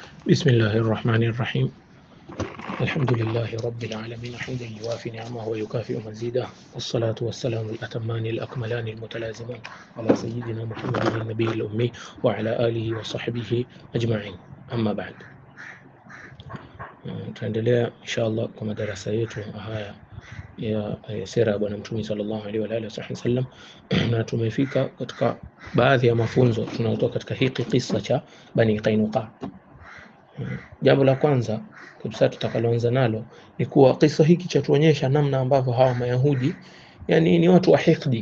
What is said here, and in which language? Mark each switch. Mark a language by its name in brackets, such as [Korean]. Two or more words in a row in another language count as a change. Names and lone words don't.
[Arabic] بسم الله الرحمن الرحيم. الحمد لله رب العالمين حمدا يوافي نعمه ويكافئ مزيده، والصلاة والسلام الأتمان الأكملان المتلازمان على سيدنا محمد النبي الأمي وعلى آله وصحبه أجمعين. أما بعد، [Swahili] tuendelea inshallah kwa madarasa yetu haya ya sira ya Bwana Mtume [Arabic] صلى الله عليه وآله وسلم, [Swahili] na tumefika katika baadhi ya mafunzo tunayotoka katika hiki kisa cha Bani Qainuqa. Jambo la kwanza kabisa tutakaloanza nalo ni kuwa kisa hiki chatuonyesha namna ambavyo hawa Mayahudi ni watu wa hikdi.